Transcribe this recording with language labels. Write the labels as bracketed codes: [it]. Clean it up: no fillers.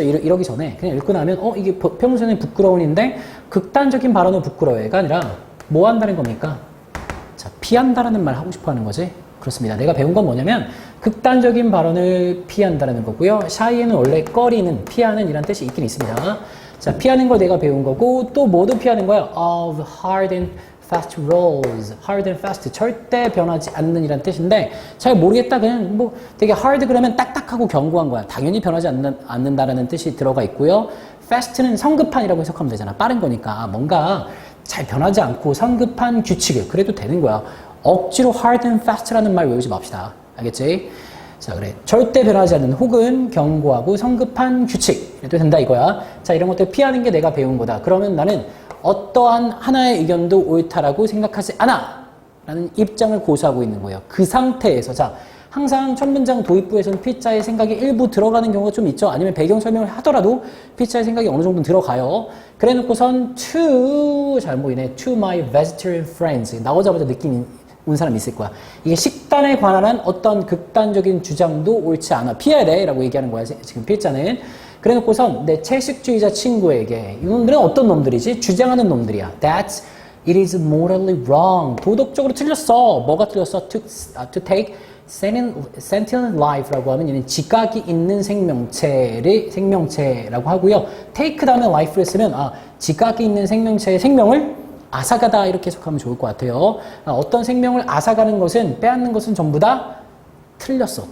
[ko] 이러기 전에 그냥 읽고 나면 이게 평소에는 부끄러운인데 극단적인 발언을 부끄러워해가 아니라 뭐 한다는 겁니까? 자, 피한다라는 말 하고 싶어 하는 거지. 그렇습니다. 내가 배운 건 뭐냐면 극단적인 발언을 피한다라는 거고요. shy에는 원래 꺼리는, 피하는 이란 뜻이 있긴 있습니다. 자, 피하는 걸 내가 배운 거고 또 뭐도 피하는 거야? [en] of hard and fast rules, hard and fast, [ko] 절대 변하지 않는 이란 뜻인데 잘 모르겠다. 그냥 뭐 되게 hard 그러면 딱딱하고 견고한 거야. 당연히 변하지 않는다라는 뜻이 들어가 있고요. fast는 성급한이라고 해석하면 되잖아. 빠른 거니까 뭔가 잘 변하지 않고 성급한 규칙을 그래도 되는 거야. 억지로 hard and fast라는 말 외우지 맙시다. 알겠지? 자, 그래. 절대 변하지 않는 혹은 견고하고 성급한 규칙. 그래도 된다 이거야. 자, 이런 것들 피하는 게 내가 배운 거다. 그러면 나는 어떠한 하나의 의견도 옳다라고 생각하지 않아! 라는 입장을 고수하고 있는 거예요. 그 상태에서. 자, 항상 첫 문장 도입부에서는 피자의 생각이 일부 들어가는 경우가 좀 있죠. 아니면 배경 설명을 하더라도 피자의 생각이 어느 정도 들어가요. 그래 놓고선 잘 보이네. [en] to my vegetarian friends. [ko] 나오자마자 느낌이 온 사람 있을 거야. 이게 식단에 관한 어떤 극단적인 주장도 옳지 않아. 피해야 돼. 라고 얘기하는 거야. 지금 피자는. 그래 놓고선 내 채식주의자 친구에게 이놈들은 어떤 놈들이지? 주장하는 놈들이야. [en] That it is morally wrong. [ko] 도덕적으로 틀렸어. 뭐가 틀렸어? [en] To take sentient life [ko] 라고 하면 얘는 지각이 있는 생명체라고 하고요. take 다음에 life를 쓰면 지각이 있는 생명체의 생명을 앗아가다 이렇게 해석하면 좋을 것 같아요. 어떤 생명을 앗아가는 것은 빼앗는 것은 전부 다 틀렸어.